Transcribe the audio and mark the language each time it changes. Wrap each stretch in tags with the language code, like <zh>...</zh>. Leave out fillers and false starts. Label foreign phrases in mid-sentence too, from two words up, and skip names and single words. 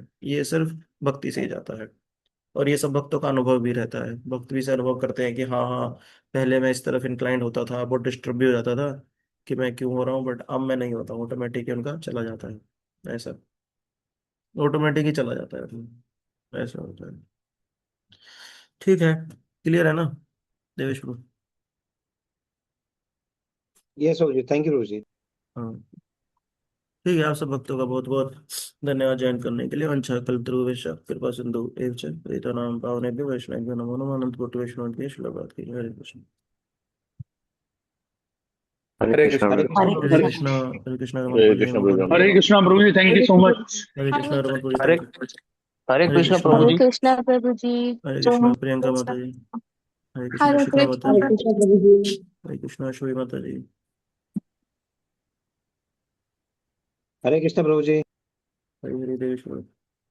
<hi>ये सिर्फ भक्ति से ही जाता है। और ये सब भक्तों का अनुभव भी रहता है, भक्त भी से अनुभव करते हैं कि हाँ हाँ, पहले मैं इस तरफ इंक्लाइंड होता था, बहुत डिस्टर्ब भी हो जाता था कि मैं क्यों हो रहा हूँ, बट अब मैं नहीं होता हूँ, ऑटोमेटिक उनका चला जाता है, ऐसा ऑटोमेटिक ही चला जाता है, ऐसा होता है। ठीक है, क्लियर है ना देवेश प्रभु?</hi> <en>Yes, Prabhuji. Thank you, Prabhuji.</en> <hi>हाँ, ठीक है। आप सब भक्तों का बहुत बहुत धन्यवाद ज्वाइन करने के लिए।</hi> <sa>वंशा कल्पतरुभ्यश्च कृपा सिंधु एव च पतितानां पावनेभ्यो वैष्णवेभ्यो नमो नमः।</sa> <hi>अनंत कोटि वैष्णव की श्लोकात की हरे कृष्ण। Hare हरे Krishna, कृष्ण। brother. Hare हरे Krishna. कृष्ण, हरे कृष्ण, रमन हरे पुरी, कृष्ण रमन प्रभु। पुरी, हरे कृष्णा प्रभु जी,</hi> <en>thank you so much.</en> <hi>हरे कृष्ण, रमन पुरी, Hare</hi> <en>thank you.</en> <hi>Hare हरे Krishna, कृष्ण, हरे Prabhuji. कृष्णा प्रभु जी। हरे कृष्ण, प्रियंका माता जी। हरे कृष्ण, हरे शिखा माता कृष्णा। जी। हरे कृष्णा प्रभु जी। हरे कृष्ण, अश्वनी माता जी। Hare Krishna, Prabhuji. हरे हरे देवेश प्रभु।</hi>